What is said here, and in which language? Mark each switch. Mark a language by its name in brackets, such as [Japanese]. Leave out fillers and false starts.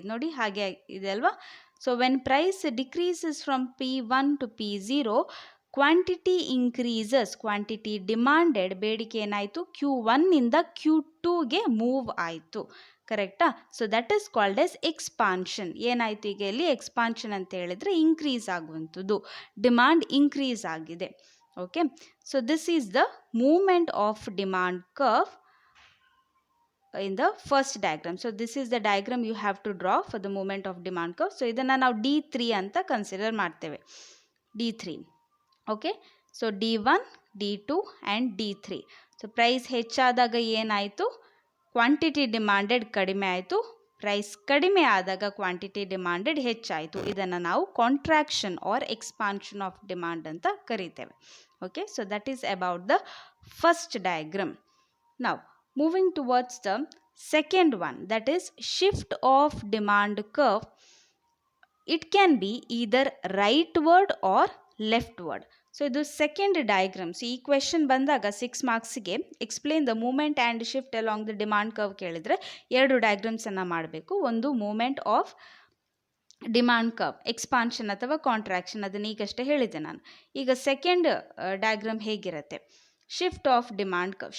[Kannada] ನೋಡಿ ಹಾಗೆ ಇದೆ ಅಲ್ವಾ? [English] So when price decreases from P1 to P0, quantity increases. [Kannada] Quantity demanded, ಬೇಡಿಕೆ ಏನಾಯಿತು? Q1ನಿಂದ Q2ಗೆ ಮೂವ್ ಆಯಿತು. ಕರೆಕ್ಟಾ? [English] So that is called as expansion. [Kannada] ಏನಾಯಿತು ಈಗ ಇಲ್ಲಿ? ಎಕ್ಸ್ಪಾನ್ಷನ್ ಅಂತ ಹೇಳಿದರೆ ಇನ್ಕ್ರೀಸ್ ಆಗುವಂಥದ್ದು, ಡಿಮಾಂಡ್ ಇನ್ಕ್ರೀಸ್ ಆಗಿದೆ. [English] Okay, so this is the movement of demand curve in the first diagram. So this is the diagram you have to draw for the movement of demand curve. [Kannada] So ಇದನ್ನು ನಾವು D3 ಅಂತ consider ಮಾಡ್ತೇವೆ. [English] D3. Okay, so D1, D2 and D3. [Kannada] So price ಹೆಚ್ಚಾದಾಗ ಏನಾಯಿತು? Quantity demanded ಕಡಿಮೆ ಆಯಿತು. Price ಕಡಿಮೆ ಆದಾಗ ಕ್ವಾಂಟಿಟಿ ಡಿಮಾಂಡೆಡ್ ಹೆಚ್ಚಾಯಿತು. ಇದನ್ನು ನಾವು contraction R expansion of demand ಅಂತ ಕರಿತೇವೆ. [English] Okay, so that is about the first diagram. Now moving towards the second one, that is shift of demand curve. It can be either rightward or [Kannada] left word. So ಇದು second diagram. So ಈ question ಬಂದಾಗ 6 ಮಾರ್ಕ್ಸ್ಗೆ [English] explain the movement and shift along the demand curve [Kannada] ಕೇಳಿದರೆ 2 ಡಯಾಗ್ರಾಮ್ಸನ್ನು ಮಾಡಬೇಕು. ಒಂದು moment of demand curve, expansion ಅಥವಾ contraction, ಅದನ್ನು ಈಗಷ್ಟೇ ಹೇಳಿದ್ದೆ ನಾನು. ಈಗ ಸೆಕೆಂಡ್ ಡಯಾಗ್ರಾಮ್ ಹೇಗಿರುತ್ತೆ, ಶಿಫ್ಟ್ ಆಫ್ ಡಿಮಾಂಡ್ ಕರ್ವ್.